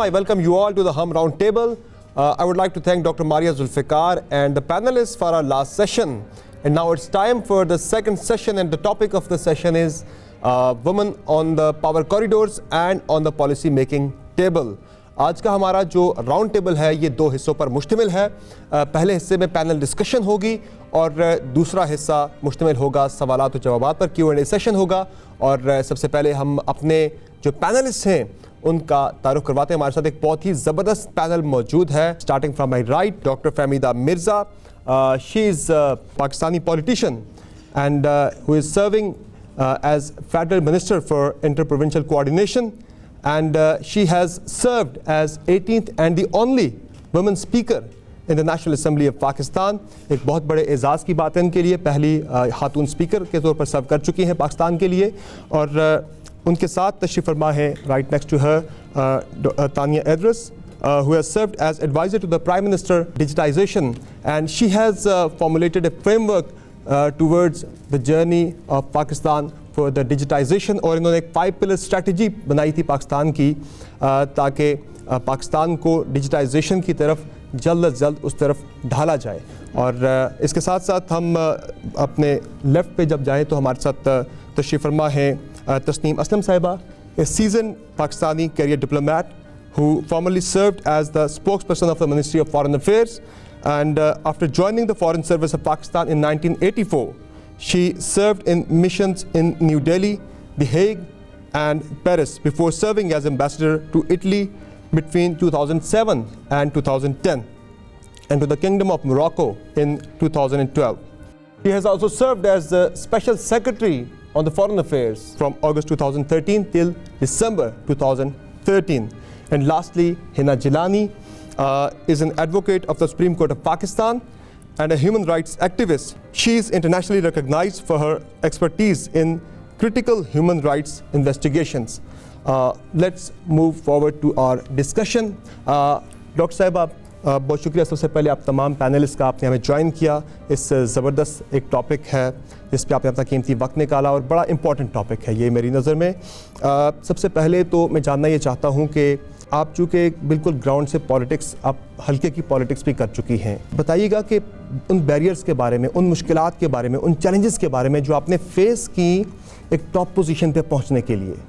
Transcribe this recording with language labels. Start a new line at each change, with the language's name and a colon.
English: I welcome you all to the Hum Round Table. I would like to thank Dr. Maria Zulfikar and the panelists for our last session. And now it's time for the second session, and the topic of the session is women on the power corridors and on the policy making table.
Urdu: آج کا ہمارا جو round table ہے یہ دو حصوں پر مشتمل ہے. پہلے حصے میں پینل ڈسکشن ہوگی اور دوسرا حصہ مشتمل ہوگا سوالات و جوابات پر. Q&A سیشن ہوگا. اور سب سے پہلے ہم اپنے جو پینلسٹ ہیں ان کا تعارف کرواتے ہیں. ہمارے ساتھ ایک بہت ہی زبردست پینل موجود ہے.
English: Starting from my right, doctor Fehmida Mirza. She is Pakistani politician and who is serving as federal minister for inter provincial coordination. And she has served as 18th and the only women speaker in the National Assembly of Pakistan.
Urdu: ایک بہت بڑے اعزاز کی بات ہے ان کے لیے. پہلی خاتون اسپیکر کے طور پر سرو کر چکی ہیں پاکستان کے لیے. اور ان کے ساتھ تشریف فرما ہے
English: Right next to her Tania Idrees, who has served as advisor to the Prime Minister Digitization, and she has formulated a framework towards the journey of Pakistan for the digitization.
Urdu: اور انہوں نے ایک
English: 5 pillar strategy
Urdu: بنائی تھی پاکستان کی تاکہ پاکستان کو digitisation کی طرف جلد از جلد اس طرف ڈھالا جائے. اور اس کے ساتھ ساتھ ہم اپنے لیفٹ پہ جب جائیں تو ہمارے ساتھ تشریف فرما ہیں تسنیم اسلم صاحبہ,
English: a seasoned Pakistani career diplomat who formerly served as the spokesperson of the Ministry of Foreign Affairs, and after joining the Foreign Service of Pakistan in 1984, she served in missions in New Delhi, The Hague and Paris before serving as ambassador to Italy between 2007 and 2010, and to the Kingdom of Morocco in 2012. She has also served as the Special Secretary on the Foreign Affairs from August 2013 till December 2013. And lastly, Hina Jilani is an advocate of the Supreme Court of Pakistan and a human rights activist. She is internationally recognized for her expertise in critical human rights investigations. Let's move forward to our discussion. Dr.
Urdu: Sahib, بہت شکریہ سب سے پہلے آپ تمام panellist کا آپ نے ہمیں جوائن کیا. اس زبردست ایک ٹاپک ہے جس پہ آپ نے اپنا قیمتی وقت نکالا اور بڑا امپورٹنٹ ٹاپک ہے یہ میری نظر میں. سب سے پہلے تو میں جاننا یہ چاہتا ہوں کہ آپ چونکہ بالکل گراؤنڈ سے پالیٹکس, آپ ہلکے کی پالیٹکس بھی کر چکی ہیں, بتائیے گا کہ ان بیریئرز کے بارے میں, ان مشکلات کے بارے میں, ان چیلنجز کے بارے میں جو آپ نے فیس کی ایک ٹاپ پوزیشن پہ پہنچنے کے لیے.